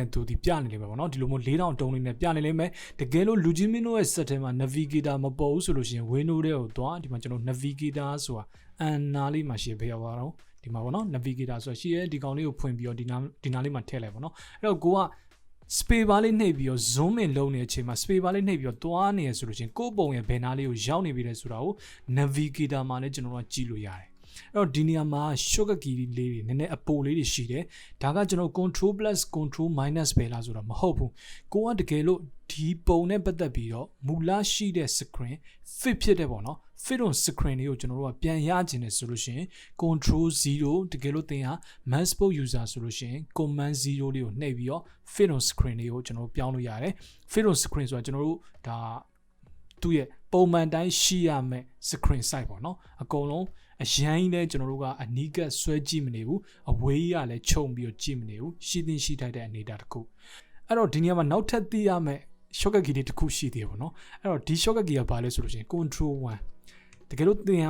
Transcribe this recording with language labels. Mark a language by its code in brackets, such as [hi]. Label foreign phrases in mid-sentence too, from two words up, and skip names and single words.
[my] နဲ့သူဒီပြနေလိမ့်မယ်ပေါ့နော်ဒီလိုမျိုး4000တုံးလေးနဲ့ပြနေလိမ့်မယ်တကယ်လို့လူချင်းမင်းတို့ရဲ့ set ထဲမှာ navigator မပေါ်ဘူးဆိုလို့ရှိရင် window တွေကိုသွားဒီမှာကျွန်တော် navigator ဆိုတာအန်နာလေးမှာရှိပေးရပါတော့ဒီမှာပေါ့နော် navigator ဆိုတာရှိရဲဒီကောင်လေးကိုဖွင့်ပြီးတော့ဒီနားလေးမှာထည့်လိုက်ပေါ့နော်အဲ့တော့ကိုက [en] space bar [my] လေးနှိပ်ပြီးတော့ [en] zoom in [my] လုပ်နေတဲ့အချိန်မှာ [en] space bar [my] လေးနှိပ်ပြီးတော့တွားနေရဆိုလို့ရှိရင်ကိုယ့်ပုံရဲ့ဘယ်နားလေးကိုရောက်နေပြီလဲဆိုတာကို navigator မှာလည်းကျွန်တော်တို့ကြည့်လို့ရတယ် အဲ့တော့ဒီနေရာမှာ [en] shortcut key [my] လေးတွေနည်းနည်းအပိုလေးတွေရှိတယ်ဒါကကျွန်တော် [en] control plus control minus [my] ပဲလားဆိုတော့မဟုတ်ဘူးကိုကတကယ်လို့ဒီပုံနဲ့ပတ်သက်ပြီးတော့မူလရှိတဲ့ [en] screen fit [my] ဖြစ်တဲ့ပေါ့နော် [en] fit on screen [my] လေးကိုကျွန်တော်တို့ကပြန်ရခြင်းနဲ့ဆိုလို့ရှိရင် control 0တကယ်လို့သင်ဟာ [en] macbook user [my] ဆိုလို့ရှိရင် command 0လေးကိုနှိပ်ပြီးတော့ [en] fit on screen [my] လေးကိုကျွန်တော်တို့ပြောင်းလို့ရတယ် [en] fit on screen [my] ဆိုတာကျွန်တော်တို့ဒါသူ့ရဲ့ပုံ မှန်တိုင်းရှိရမယ့် [en] screen size [my] ပေါ့နော်အကုန်လုံးအရင်လဲကျွန်တော်တို့ကအနီးကပ်ဆွဲကြည့်မနေဘူးအဝေးကြီးကလည်းခြုံပြီးတော့ကြည့်မနေဘူးရှိသင့်ရှိထိုက်တဲ့အနေအထားတစ်ခုအဲ့တော့ဒီနေရာမှာနောက်ထပ်သိရမယ့် [en] shortcut key [my] တွေတစ်ခုရှိသေးတယ်ပေါ့နော်အဲ့တော့ဒီ [en] shortcut key [my] ကဘာလဲဆိုလို့ရှိရင် control 1တကယ်လို့သင်ဟာ